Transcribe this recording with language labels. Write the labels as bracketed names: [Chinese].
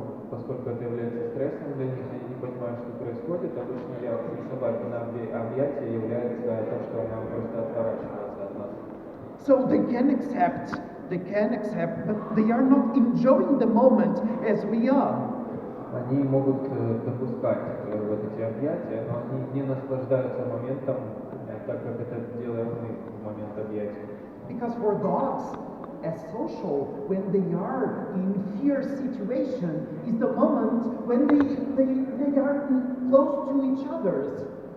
[Russian] Поскольку это является стрессом для них, они не понимают, что происходит. Обычно реакцией собаки на объятие является то, что она просто отворачивается от нас. [English] So they can accept, but they are not enjoying the moment as we are. [Russian] Они могут допускать вот эти объятия, но они не наслаждаются моментом, так как это делаем мы в момент объятия. [English] Because for dogs, as social, when they are in fear situation, is the moment when they are close to each other.